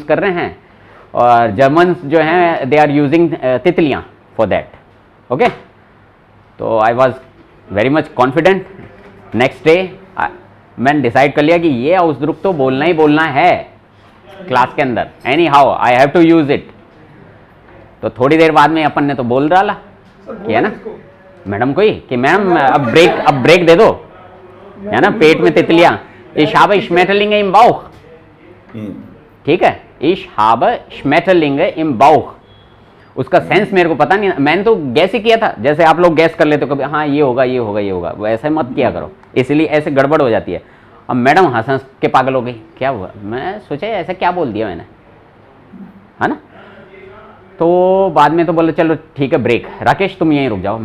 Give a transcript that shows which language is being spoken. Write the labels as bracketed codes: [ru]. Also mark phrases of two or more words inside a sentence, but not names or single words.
[hi] कर रहे हैं और जर्मन्स जो हैं [en] they are using [hi] तितलियाँ [en] for that okay [hi] तो [en] I was very much confident next day [hi] मैंने डिसाइड कर लिया कि ये आउसद्रुप तो बोलना ही बोलना है क्लास के अंदर [en] any how I have to use it [hi] तो थोड़ी देर बाद में अपन ने तो बोल डाला किया ना मैडम को ही कि मैम अब ब्रेक दे दो है ना पेट में तितलियां [de] ich habe Schmetterlinge im Bauch [hi] ठीक है [de] ich habe Schmetterlinge im Bauch [hi] उसका सेंस मेरे को पता नहीं मैंने तो गैस ही किया था जैसे आप लोग गैस कर लेते हो कभी हाँ ये होगा ये होगा ये होगा वैसे मत किया करो इसलिए ऐसे गड़बड़ हो जाती है अब मैडम हंस हंस के पागल हो गई क्या हुआ मैं सोचा ऐसा क्या बोल दिया मैंने है ना तो बाद में तो बोले चलो ठीक है ब्रेक, राकेश तुम यहीं रुक जाओ।